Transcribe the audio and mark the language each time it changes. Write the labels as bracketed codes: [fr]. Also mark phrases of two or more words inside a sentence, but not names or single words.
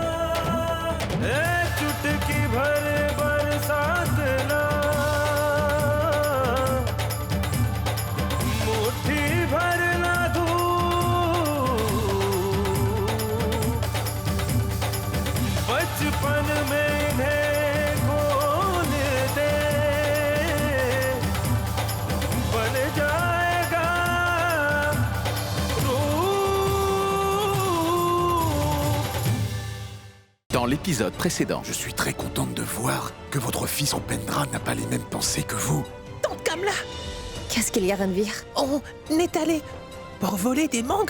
[hi] चुटकी भर बरसात ना, मुट्ठी भर ना धूप, बचपन में इन्हें खोल दे, बन जाएगा [fr] Dans l'épisode précédent, Je suis très contente de voir que votre fils Rupendra n'a pas les mêmes pensées que vous. Tante Kamla, Qu'est-ce qu'il y a, Ranveer? on est allé pour voler des mangues.